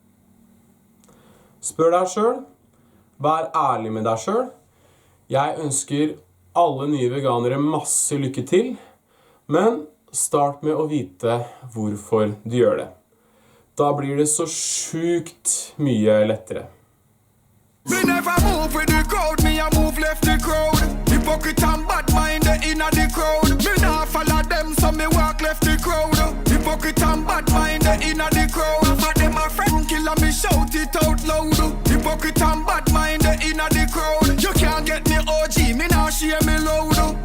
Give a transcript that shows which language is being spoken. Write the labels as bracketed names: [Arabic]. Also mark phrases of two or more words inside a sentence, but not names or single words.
[Norwegian] Spør deg selv, vær ærlig med deg selv. Jeg ønsker alle nye veganere masse lykke til, men start med å vite hvorfor du gjør det. Da blir det så sjukt mye lettere. [Jamaican Creole English] Me never move with the crowd, me a move left the crowd. Hypocrite and bad mind inna the crowd. Me nah follow them, so me walk left the crowd. Hypocrite and bad mind inna the crowd. For them a friend killer, me shout it out loud. Hypocrite and bad mind inna the crowd. You can't get me OG, me nah share me loud.